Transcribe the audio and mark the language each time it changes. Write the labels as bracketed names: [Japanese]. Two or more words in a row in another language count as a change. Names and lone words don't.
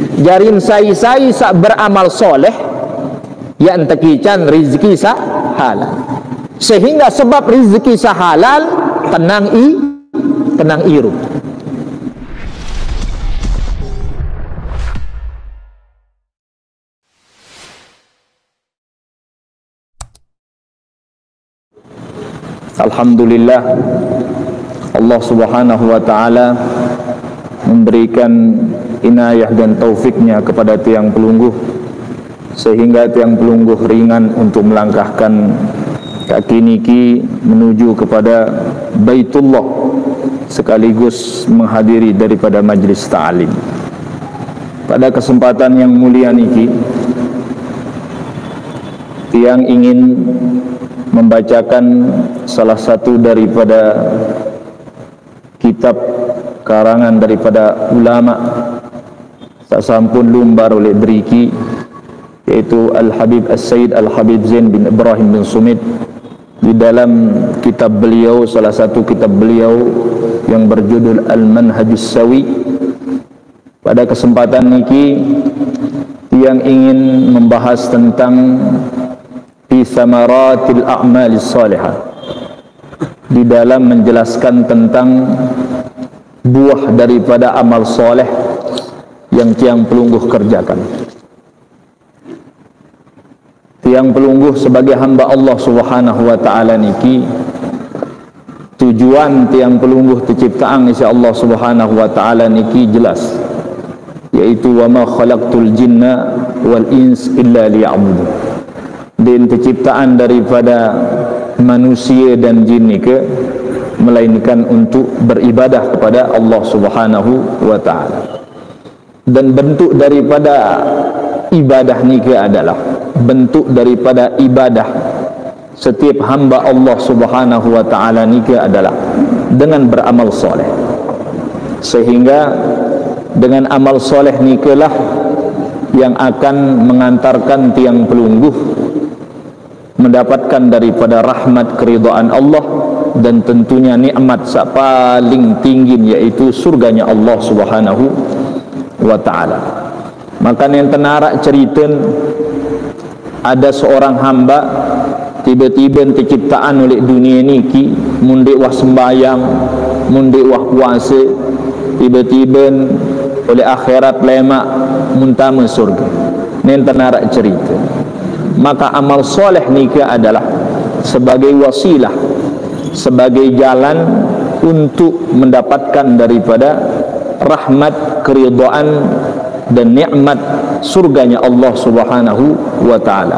[Sasak] jarin sai-sai sak beramal soleh yang tekican rizki sa halal, sehingga sebab rizki sa halal tenang iru. [Indonesian] Alhamdulillah, Allah [Arabic] subhanahu wa ta'ala [Indonesian] memberikan inayah dan taufiknya kepada [Sasak] tiang pelungguh, [Indonesian] sehingga [Sasak] tiang pelungguh [Indonesian] ringan untuk melangkahkan kaki niki menuju kepada Baitullah, sekaligus menghadiri daripada majlis ta'lim. Pada kesempatan yang mulia niki, tiang ingin membacakan salah satu daripada kitab karangan daripada ulama [Sasak] sasampun lumbar oleh driki, [Indonesian] yaitu Al-Habib As-Sayyid Al-Habib Zain bin Ibrahim bin Sumit. Di dalam kitab beliau, salah satu kitab beliau yang berjudul Al-Manhajus Sawi, pada kesempatan niki yang ingin membahas tentang [Arabic] fi samaratil a'malis salihah, [Indonesian] di dalam menjelaskan tentang buah daripada amal soleh yang [Sasak] tiang pelungguh [Indonesian] kerjakan. [Sasak] Tiang pelungguh [Indonesian] sebagai hamba Allah [Arabic] subhanahu wa ta'ala [Indonesian] niki, tujuan [Sasak] tiang pelungguh [Indonesian] terciptaan isi Allah [Arabic] subhanahu wa ta'ala [Indonesian] niki jelas, yaitu [Arabic] wa ma khalaqtul jinna wal ins illa liya'budun. [Indonesian] Dan penciptaan daripada manusia dan jin ke melainkan untuk beribadah kepada Allah [Arabic] subhanahu wa ta'ala. [Indonesian] Dan bentuk daripada ibadah ni ke adalah bentuk daripada ibadah setiap hamba Allah subhanahu wa ta'ala ni ke adalah dengan beramal soleh, sehingga dengan amal soleh ni ke lah yang akan mengantarkan [Sasak] tiang pelungguh [Indonesian] mendapatkan daripada rahmat keridhaan Allah dan tentunya nikmat paling tinggi, yaitu surganya Allah [Arabic] subhanahu wa ta'ala. [Indonesian] Maka yang tenarak cerita, ada seorang hamba tiba-tiba terciptaan oleh dunia niki, [Sasak] mundik wah sembayang, mundik wah puasa, [Indonesian] tiba-tiba oleh akhirat lemak muntama surga. Yang tenarak cerita, maka amal soleh niki adalah sebagai wasilah, sebagai jalan untuk mendapatkan daripada rahmat, keridhaan dan nikmat surganya Allah [Arabic] subhanahu wa ta'ala.